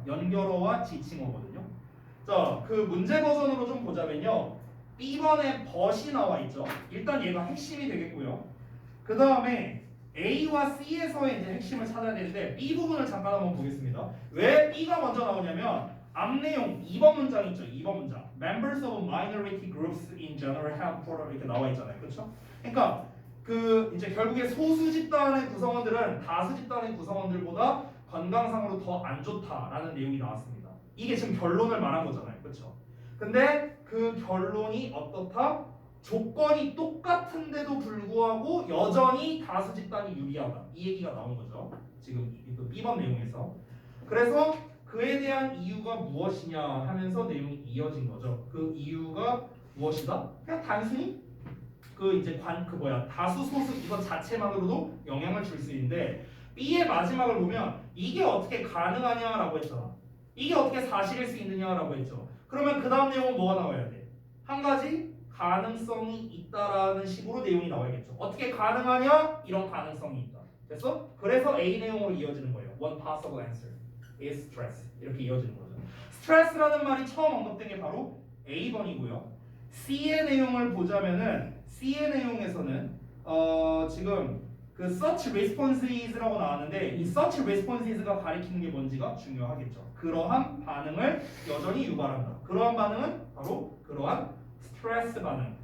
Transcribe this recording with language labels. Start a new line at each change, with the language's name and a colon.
Korean: 연결어와 지칭어거든요. 자, 그 문제 버전으로 좀 보자면요. B번에 but이 나와 있죠. 일단 얘가 핵심이 되겠고요. 그 다음에 A와 C에서의 이제 핵심을 찾아야 되는데 B 부분을 잠깐 한번 보겠습니다. 왜 B가 먼저 나오냐면 앞 내용 2번 문장 있죠. 2번 문장.
English: Members of minority groups in general have poor
Korean: 이렇게 나와 있잖아요. 그렇죠? 그러니까 그 이제 결국에 소수 집단의 구성원들은 다수 집단의 구성원들보다 건강상으로 더 안 좋다라는 내용이 나왔습니다. 이게 지금 결론을 말한 거잖아요. 그렇죠? 근데 그 결론이 어떻다? 조건이 똑같은데도 불구하고 여전히 다수 집단이 유리하다. 이 얘기가 나온 거죠. 지금 그 B번 내용에서. 그래서 그에 대한 이유가 무엇이냐 하면서 내용이 이어진 거죠. 그 이유가 무엇이다? 그냥 단순히 그 이제 다수 소수 이것 자체만으로도 영향을 줄 수 있는데 B의 마지막을 보면 이게 어떻게 가능하냐라고 했잖아. 이게 어떻게 사실일 수 있느냐라고 했죠. 그러면 그 다음 내용은 뭐가 나와야 돼? 한 가지 가능성이 있다라는 식으로 내용이 나와야겠죠. 어떻게 가능하냐? 이런 가능성이 있다. 됐어? 그래서 A 내용으로 이어지는 거예요.
English: One possible answer is stress.
Korean: 이렇게 이어지는 거죠. 스트레스라는 말이 처음 언급된 게 바로 A번이고요. C의 내용을 보자면은 C의 내용에서는 지금 그
English: such responses
Korean: 라고 나왔는데 이 such responses가 가리키는 게 뭔지가 중요하겠죠. 그러한 반응을 여전히 유발한다. 그러한 반응은 바로 그러한 스트레스 반응.